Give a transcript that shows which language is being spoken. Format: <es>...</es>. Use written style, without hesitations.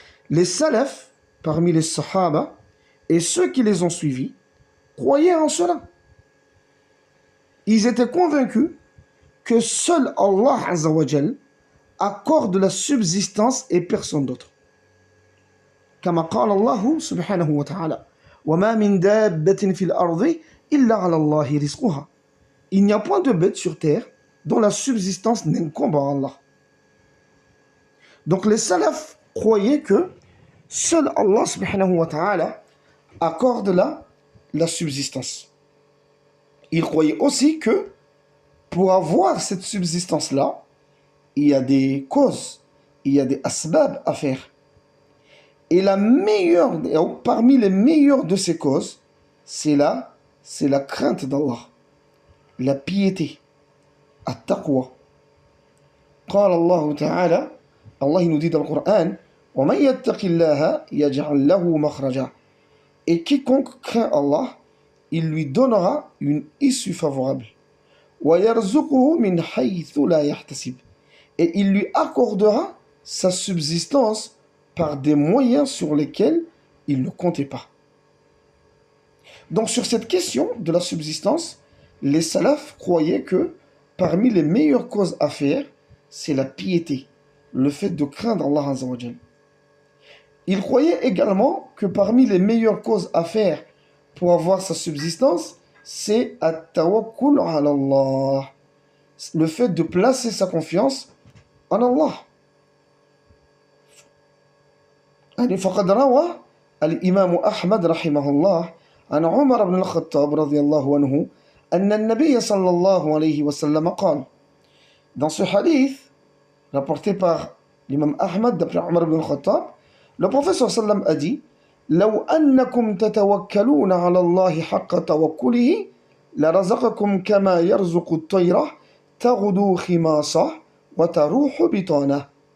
<fr>Les salafs, parmi les sahaba, et ceux qui les ont suivis, croyaient en cela. Ils étaient convaincus que seul Allah Azza wa Jal accorde la subsistance et personne d'autre.</fr> <ar>كما قال الله سبحانه وتعالى وما من دابة في الأرض إلا على الله رزقها.</ar> <fr>Il n'y a point de bête sur terre dont la subsistance n'incombe à Allah. Donc les salafs croyaient que seul Allah subhanahu wa ta'ala accorde la subsistance. Ils croyaient aussi que pour avoir cette subsistance-là, il y a des causes, il y a des asbab à faire. Et la meilleure, parmi les meilleures de ces causes, c'est la crainte d'Allah, la piété, at-taqwa.</fr> <ar>قال الله تعالى,</ar> <fr>Allah nous dit dans le Coran,</fr> <ar>وَمَنْ يَتَّقِ اللَّهَ يَجْعَلْ لَهُ مَخْرَجًا.</ar> <fr>Et quiconque craint Allah, il lui donnera une issue favorable.</fr> <ar>وَيَرْزُقُهُ مِنْ حَيْثُ لَا يَحْتَسِبُ.</ar> <fr>Et il lui accordera sa subsistance par des moyens sur lesquels il ne comptait pas. Donc sur cette question de la subsistance, les salafs croyaient que parmi les meilleures causes à faire, c'est la piété, le fait de craindre Allah Azza wa Jal. Ils croyaient également que parmi les meilleures causes à faire pour avoir sa subsistance, c'est</fr> <ar>at-tawakkul ala Allah,</ar> <fr>le fait de placer sa confiance en Allah.</fr> <ar>فقد روى الإمام أحمد رحمه الله عن عمر بن الخطاب رضي الله عنه أن النبي صلى الله عليه وسلم قال.</ar> <fr>Dans ce hadith rapporté par l'imam Ahmad d'après Omar ibn al-Khattab, le prophète sallam a dit</fr> <ar>لو أنكم تتوكلون على الله حق توكله لرزقكم كما يرزق الطير تغدو خماصة وتروح بطانة.</ar>